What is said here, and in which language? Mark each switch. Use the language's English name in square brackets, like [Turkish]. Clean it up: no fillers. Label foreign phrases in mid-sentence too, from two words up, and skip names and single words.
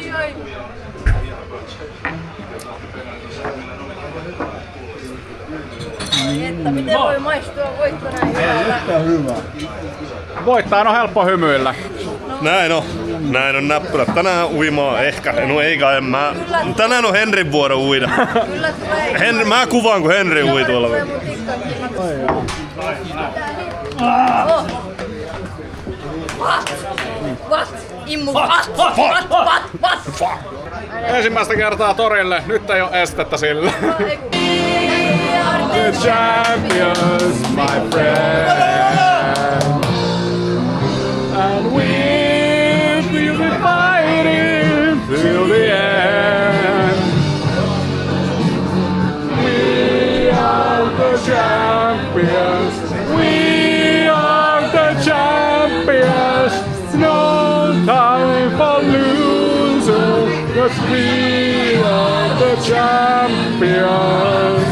[Finnish] Että miten voi maistua voitto näin hyvältä? Voittajan on helppo hymyillä. Näin on näppylät. Tänään uimaa ehkä. No eikä en mä. Tänään on Henrin vuoro uida. Kyllä tulee. Mä kuvaan kun Henri ui tuolla. [English] What? Immu, what? [Finnish] Ensimmäistä kertaa torille. Nyt ei oo estettä sille. [English] The champions, my friend. And we will be fighting till the end. We are the champions. We are the champions. No time for losers. 'Cause we are the champions.